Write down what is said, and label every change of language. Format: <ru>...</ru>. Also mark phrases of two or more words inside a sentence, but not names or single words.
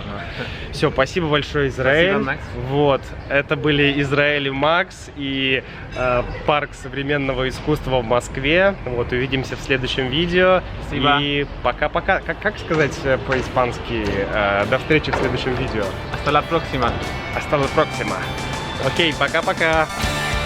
<ru>Все, спасибо большое, Израиль. Спасибо, Макс. Вот, это были Израиль и Макс и парк современного искусства в Москве. Вот, увидимся в следующем видео. Спасибо. И пока-пока. Как сказать по-испански? До встречи в следующем видео.</ru> <es>Hasta la próxima. Hasta la próxima.</es> <ru>Окей, пока-пока.</ru>